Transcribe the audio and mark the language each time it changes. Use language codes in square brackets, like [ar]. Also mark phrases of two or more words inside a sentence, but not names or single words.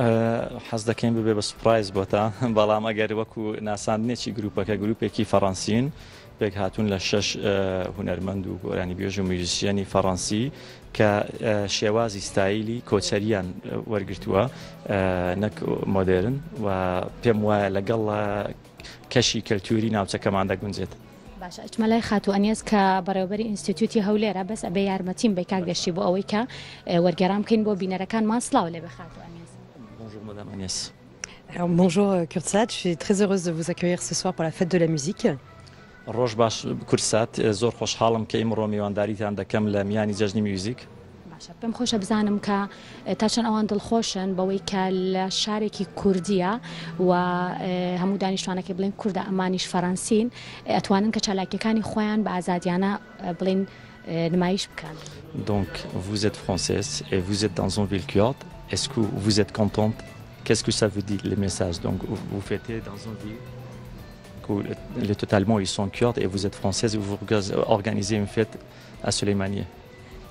[ckb] حەز دەکەین ببێ بە سوپرایز بۆتە بەڵام ئەگەر وەکو ناساندنێکی گروپەکە گروپێکی فەڕەنسین پێک هاتوون لە 6 هونەرمەند و گۆرانی بێژ و میوزیسیەنی فەڕەنسی کە شێوازی ستایلی کۆچەریان وەرگرتووە نەک مۆدێرن و پێم وایە لەگەڵ کەشی کەلتوری ناوچەکەمان دەگونجێت. باشە ئەچمە لای خاتو ئەنیێز کە بەڕێوەبەری ئینستیتوتی هەولێرە بەس ئەبێ یارمەتیم بە کاکدەشتی بۆ ئەوەی کە وەرگێڕان بکەین بۆ بینەرەکان ماسڵاو لێ بە خاتو ئەنیێز. [fr] Bonjour Madame Agnès. Alors, bonjour Kurtsat, je suis très heureuse de vous accueillir ce soir pour la fête de la musique. [ckb] ڕۆژ باش کورسات زۆر خۆشحاڵم کە ئێمڕۆ میوانداریتان دەکەم لە میانی جەژنی میوزیک. باشە پێم خۆشە بزانم کە تا چەند ئەوان دڵخۆشن بەوەی کە لە شارێکی کوردیە و هەموو دانیشتوانەکە بڵێن کووردە ئەمانیش فەڕەنسین ئەتوانن کە چالاکیەکانی خۆیان بە ئازادیانە بڵێن نمایش بکەن. [fr] Donc vous êtes française et vous êtes dans une ville kurde. Est-ce que vous êtes contente? Qu'est-ce que ça veut dire les messages? Donc vous fêtez dans une ville que totalement ils sont kurdes et vous êtes française et vous organisez une fête à Suleymaniye.